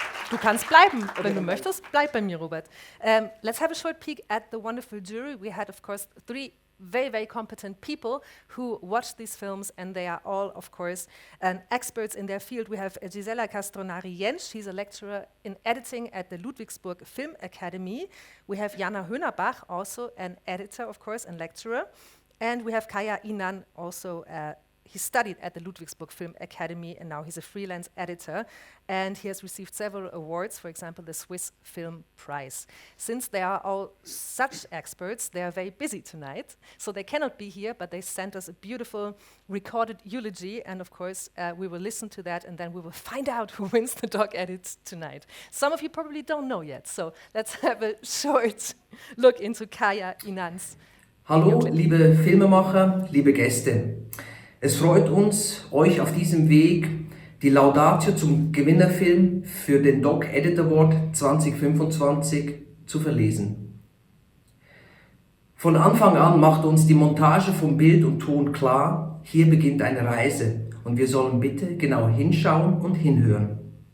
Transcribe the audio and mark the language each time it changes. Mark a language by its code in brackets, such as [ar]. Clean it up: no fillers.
[de] Du kannst bleiben, wenn du möchtest, bleib bei mir, Robert. [en] Let's have a short peek at the wonderful jury. We had, of course, 3 very, very competent people who watched these films, and they are all, of course, experts in their field. We have Gisela Castronari-Jentsch. She's a lecturer in editing at the Ludwigsburg Film Academy. We have Jana Hönerbach, also an editor, of course, and lecturer. And we have Kaya Inan, also he studied at the Ludwigsburg Film Academy, and now he's a freelance editor. And he has received several awards, for example, the Swiss Film Prize. Since they are all such experts, they are very busy tonight, so they cannot be here, but they sent us a beautiful recorded eulogy, and of course, we will listen to that, and then we will find out who wins the Doc Edit tonight. Some of you probably don't know yet, so let's have a short look into Kaya Inan's. [de] Hallo, liebe Filmemacher, liebe Gäste. Es freut uns, euch auf diesem Weg die Laudatio zum Gewinnerfilm für den Doc Edit Award 2025 zu verlesen. Von Anfang an macht uns die Montage von Bild und Ton klar, hier beginnt eine Reise und wir sollen bitte genau hinschauen und hinhören.